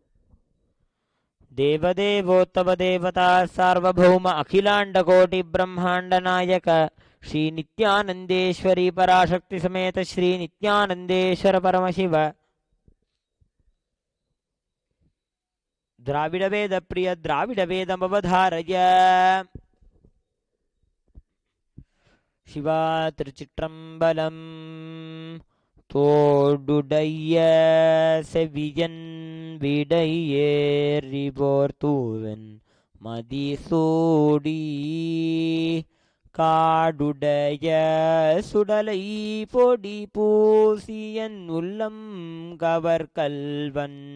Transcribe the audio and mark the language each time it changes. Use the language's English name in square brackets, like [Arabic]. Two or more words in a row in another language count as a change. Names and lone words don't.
[Sanskrit] देवदेवोत्तम देवता सार्वभौम अखिलांड कोटि ब्रह्मांड नायक श्री नित्यानंदेश्वरी पराशक्ति समेत श्री नित्यानंदेश्वर परमशिव द्राविड वेद प्रिय द्राविड वेदमवधारय [Tamil] शिवा திருச்சிற்றம்பலம் தோடுடைய செவியன் விடையேறிவோர் தூவன் மதிசூடி காடுடைய சுடலை பொடி பூசியன் உள்ளம் கவர் கல்வன்